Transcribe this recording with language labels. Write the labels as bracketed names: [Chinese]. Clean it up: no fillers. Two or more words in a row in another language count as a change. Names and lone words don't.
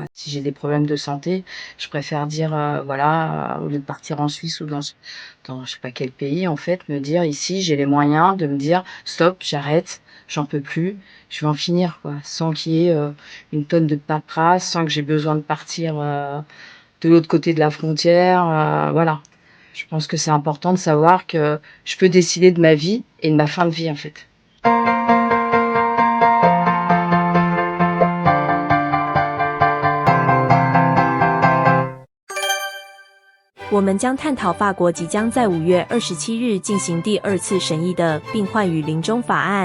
[French] Si j'ai des problèmes de santé, je préfère dire, voilà, au lieu de partir en Suisse ou dans je sais pas quel pays, en fait, me dire: «Ici, j'ai les moyens de me dire: "Stop, j'arrête, j'en peux plus, je vais en finir", quoi». Sans qu'il y ait, une tonne de paperasse, sans que j'ai besoin de partir, de l'autre côté de la frontière, voilà. Je pense que c'est important de savoir que je peux décider de ma vie et de ma fin de vie, en fait. [Chinese] 我们将探讨法国即将在5月27日进行第2次审议的病患与临终法案。